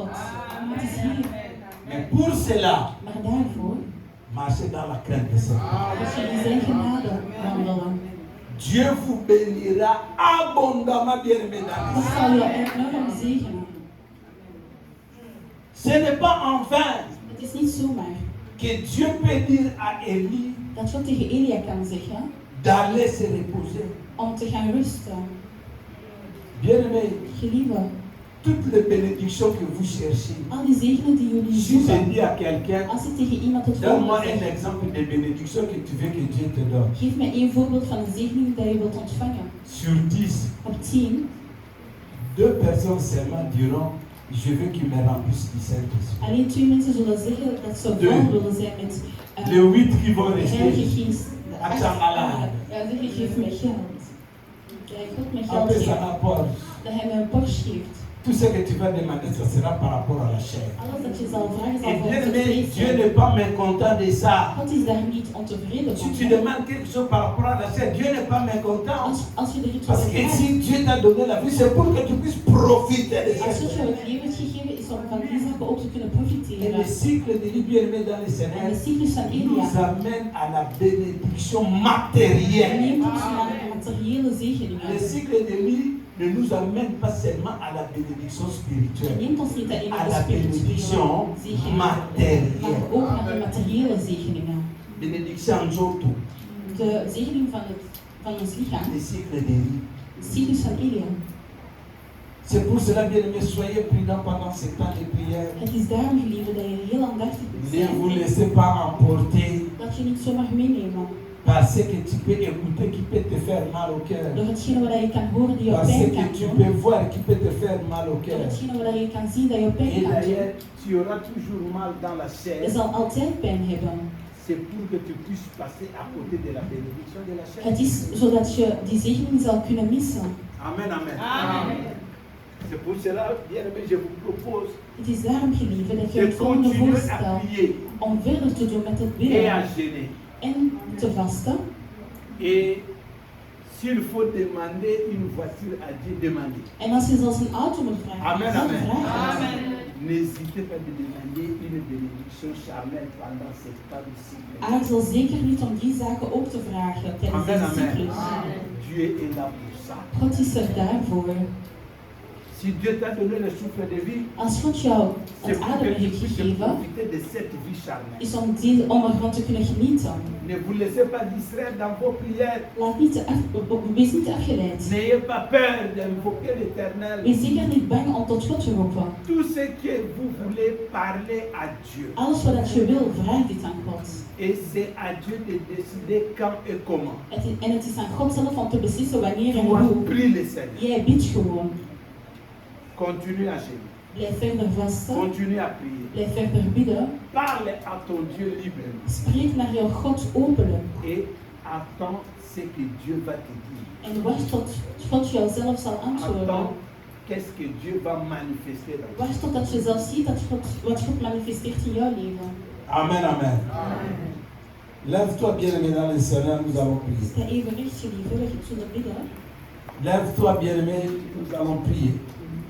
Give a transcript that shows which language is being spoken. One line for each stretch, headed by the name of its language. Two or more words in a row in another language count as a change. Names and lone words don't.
French: Mais pour cela, marchez dans la crainte de Seigneur. Dieu vous bénira abondamment, bien-aimés dans le Seigneur. Ce n'est pas en vain que Dieu peut dire à Élie
Dutch: dat God tegen Elia kan zeggen
French: d'aller se reposer.
Dutch: om te gaan rusten.
French: Bien-aimés,
Dutch: Geliefde,
French: toutes les bénédictions que vous cherchez,
Dutch: al die zegenen die jullie
French: si je
Dutch: zoeken,
French: dis à quelqu'un,
Dutch: als ik tegen iemand het
French: donne-moi
Dutch: volgende
French: un
Dutch: zeg,
French: exemple de bénédiction que tu veux que Dieu te donne.
Dutch: geef mij één voorbeeld van een zegening dat je wilt ontvangen.
French: Sur 10,
Dutch: Op 10,
French: 2 personnes seulement diront, je veux qu'il me remplisse du Saint-Esprit.
Dutch: alleen 2 mensen zullen zeggen dat ze
French: Deux.
Dutch: vol willen zijn met
French: Les 8 qui vont
Dutch: de
French: rester,
Dutch: Heilige Geest. De
French: Achamala.
Dutch: Ja, zeggen geef mij geld. Kijk, God mij geld
French: après ça
Dutch: geeft.
French: rapporte.
Dutch: Dat hij mij een Porsche geeft.
French: Tout ce que tu vas demander, ça sera par rapport à la chair.
Dutch: Alles dat je zal vragen zal
French: Et
Dutch: voor
French: bien
Dutch: het
French: aimé,
Dutch: vlees
French: Dieu
Dutch: zijn.
French: n'est pas mécontent de ça.
Dutch: God is daar niet ontevreden
French: Si
Dutch: van.
French: tu demandes quelque chose par rapport à la chair, Dieu n'est pas mécontent.
Dutch: Als je er iets
French: Parce
Dutch: over
French: que
Dutch: vraagt,
French: si Dieu t'a donné la vie, c'est pour que tu puisses profiter de
Dutch: als
French: ça.
Dutch: God jou het leven heeft gegeven, is om van die zaken ook te kunnen
French: Et
Dutch: profiteren.
French: le cycle de vie bien-aimé dans le
Dutch: En
French: Seigneur
Dutch: de cyclus van
French: nous
Dutch: Elia
French: amène à la bénédiction matérielle.
Dutch: neemt ons naar de materiële
French: Le
Dutch: zegeningen.
French: cycle de vie ne nous amène pas seulement à la bénédiction
Dutch: Het
French: spirituelle,
Dutch: neemt ons niet alleen
French: à
Dutch: naar de
French: la
Dutch: spirituele
French: bénédiction
Dutch: zegeningen, maar
French: matérielle.
Dutch: ook naar de materiële zegeningen.
French: Bénédiction en Zoto,
Dutch: De zegening van ons lichaam,
French: le cycle de vie.
Dutch: de cyclus van Elia.
French: C'est pour cela, bien-aimés, soyez prudents pendant ce temps de prière.
Dutch: Het is daarom, geliefde, dat je heel aandachtig moet
French: Ne vous
Dutch: zijn.
French: laissez pas emporter
Dutch: Dat je niet zomaar meenemen
French: par ce que tu peux écouter qui peut te faire mal au cœur.
Dutch: door hetgene wat je kan horen die je
French: Par ce
Dutch: pijn
French: que
Dutch: kan
French: tu
Dutch: doen.
French: peux voir qui peut te faire mal au
Dutch: Door
French: cœur.
Dutch: hetgene wat je kan zien dat je pijn
French: Et
Dutch: kan doen.
French: d'ailleurs, tu auras toujours mal dans la
Dutch: Je
French: chair.
Dutch: zal altijd pijn hebben.
French: C'est pour que tu puisses passer à côté de la bénédiction de la chair.
Dutch: Het is zodat je die zegening zal kunnen missen.
French: Amen, amen. C'est pour cela, bien aimé, je vous propose
Dutch: Het is daarom, geliefde, dat je
French: de
Dutch: het volgende
French: continuer à
Dutch: voorstel
French: prier
Dutch: om verder te doen met het
French: et à
Dutch: bidden
French: jeûner.
Dutch: en te vasten.
French: Et s'il faut demander une voiture à Dieu, demandez.
Dutch: En als je zelfs een auto moet vragen,
French: Amen,
Dutch: dan
French: amen.
Dutch: vraag het.
French: N'hésitez pas de demander une bénédiction charnelle pendant cette temps de cycle.
Dutch: Aarzel zeker niet om die zaken ook te vragen tijdens
French: Amen,
Dutch: deze
French: amen.
Dutch: cyclus.
French: Dieu est là pour ça.
Dutch: God is er daarvoor.
French: Si Dieu t'a donné le souffle de vie,
Dutch: Als God jou
French: c'est
Dutch: het
French: pour que
Dutch: ademen
French: tu
Dutch: heeft
French: puisses
Dutch: gegeven,
French: profiter de cette vie charnelle.
Dutch: is om ervan te kunnen genieten.
French: Ne vous laissez pas distraire dans vos prières.
Dutch: Wees niet afgeleid.
French: N'ayez pas peur d'invoquer l'Éternel.
Dutch: Wees zeker niet bang om tot God te roepen.
French: Tout ce que vous voulez parler à Dieu.
Dutch: Alles wat je wil, vraag dit aan God.
French: Et c'est à Dieu de décider quand et comment.
Dutch: En het is aan God zelf om te beslissen wanneer en
French: Toi,
Dutch: hoe.
French: prie le Seigneur.
Dutch: Jij bidt gewoon.
French: Continue à jeûner.
Dutch: Blijf verder vasten.
French: Continue à prier.
Dutch: Blijf verder bidden.
French: Parle à ton Dieu librement.
Dutch: Spreek naar jouw God openlijk.
French: Et attends ce que Dieu va te dire.
Dutch: En wacht tot God jou zelf zal antwoorden.
French: Attends qu'est-ce que Dieu va manifester dans toi.
Dutch: Wacht totdat je zelf ziet wat God manifesteert in jouw leven.
French: Amen, amen. Lève-toi, bien-aimé, dans le Seigneur, nous allons prier.
Dutch: Sta even recht, geliefde, we zullen bidden.
French: Lève-toi, bien-aimé, nous allons prier.